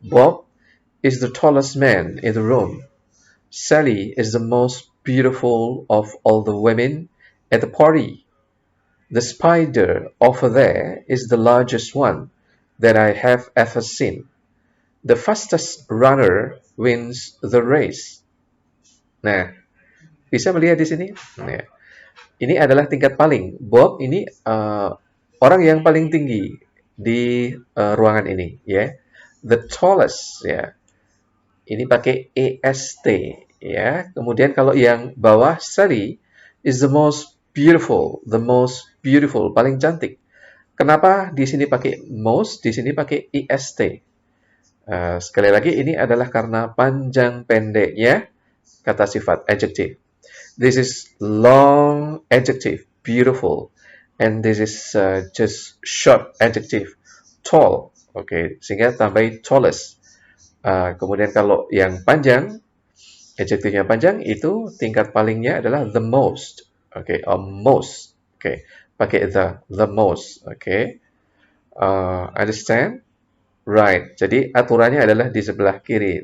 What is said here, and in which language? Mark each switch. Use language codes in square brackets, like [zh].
[en] Bob is the tallest man in the room. Sally is the most beautiful of all the women at the party. The spider over there is the largest one that I have ever seen. The fastest runner wins the race. [id] Nah, bisa melihat di sini? Nah, ini adalah tingkat paling. Bob ini orang yang paling tinggi di ruangan ini, ya. The tallest, ya. Ini pakai est ya. Kemudian kalau yang bawah Sari is the most beautiful, paling cantik. Kenapa di sini pakai most, di sini pakai est? Sekali lagi ini adalah karena panjang pendeknya kata sifat adjective. [en] This is long adjective, beautiful, and this is just short adjective, tall. [id] Oke, sehingga tambah tallest. Kemudian kalau yang panjang, adjektifnya panjang itu tingkat palingnya adalah the most. Oke, or most. Oke, pakai the most. [en] Oke, understand? Right. [id] Jadi aturannya adalah di sebelah kiri.